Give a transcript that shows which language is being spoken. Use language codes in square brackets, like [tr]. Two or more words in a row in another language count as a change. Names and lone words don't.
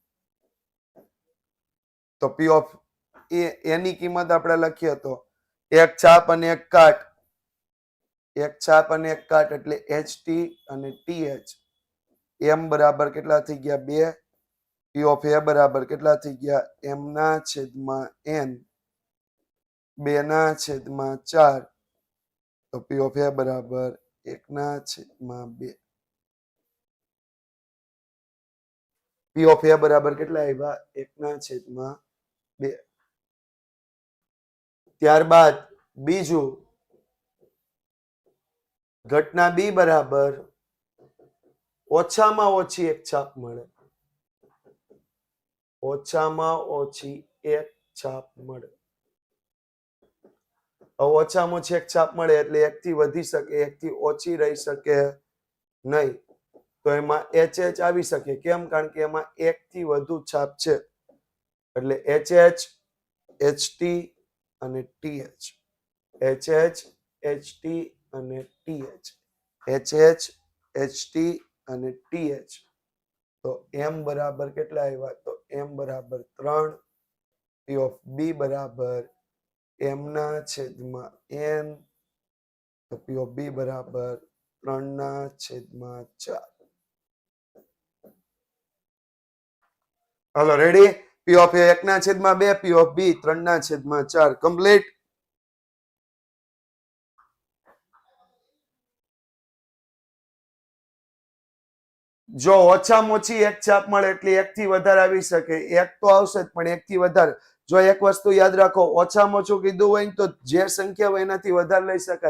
[gu] તો p ઓફ એની કિંમત આપણે લખીએ તો એક છાપ અને એક કાટ એટલે ht અને th m બરાબર કેટલા થઈ ગયા 2 [en] p of a [gu] બરાબર કેટલા થઈ ગયા m ના છેદમાં n 2 ના છેદમાં 4 તો [en] p of a [gu] બરાબર 1/2. [en] P of A [gu] બરાબર કેટલા આવ્યા? 1/2. ત્યારબાદ બીજું ઘટના બી બરાબર ઓછામાં ઓછી એક છાપ મળે. ઓછામાં ઓછી એક છાપ મળે. ઓછામાં ઓછી એક છાપ મળે એટલે એક થી વધી શકે, એક થી ઓછી રહી શકે નહીં. તો એમાં HH આવી શકે. કેમ? કારણ કે એમાં એક થી વધુ છાપ છે. એટલે HH, HT અને TH. HH, HT અને TH. HH, HT અને TH. તો M બરાબર કેટલા આવ્યા? તો M બરાબર 3. [en] P of B [gu] બરાબર M/N. તો [en] P of B [gu] બરાબર 3/4. હાલો રેડી? [en] P of A [gu] 1/2, [en] P of B [gu] 3/4. કમ્પ્લીટ. જો ઓછામાં ઓછી એક છાપ મળે એટલે એક થી વધારે આવી શકે. એક તો આવશે જ, પણ એક થી વધારે. જો એક વસ્તુ યાદ રાખો, ઓછામાં ઓછું કીધું હોય ને તો જે સંખ્યા હોય એનાથી વધારે લઈ શકાય.